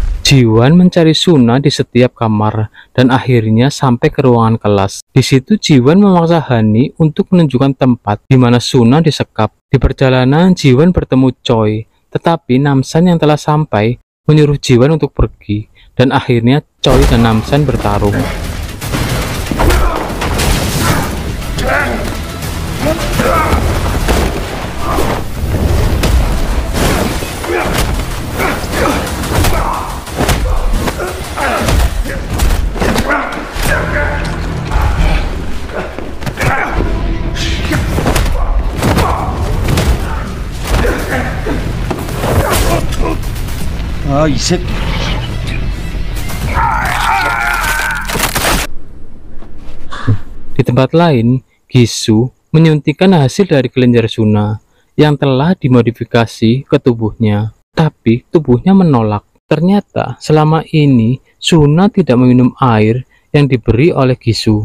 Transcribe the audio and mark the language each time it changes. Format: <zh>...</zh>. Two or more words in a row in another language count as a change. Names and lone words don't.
<id>Jiwan mencari Suna di setiap kamar dan akhirnya sampai ke ruangan kelas. Di situ Jiwan memaksa Hani untuk menunjukkan tempat di mana Suna disekap. Di perjalanan Jiwan bertemu Choi, tetapi Namsan yang telah sampai menyuruh Jiwan untuk pergi dan akhirnya Choi dan Namsan bertarung.</id> <ko>아, 이 새끼.</ko> <id>Di tempat lain, Gisu menyuntikkan hasil dari kelenjar Suna yang telah dimodifikasi ke tubuhnya, tapi tubuhnya menolak. Ternyata selama ini Suna tidak meminum air yang diberi oleh Gisu.</id>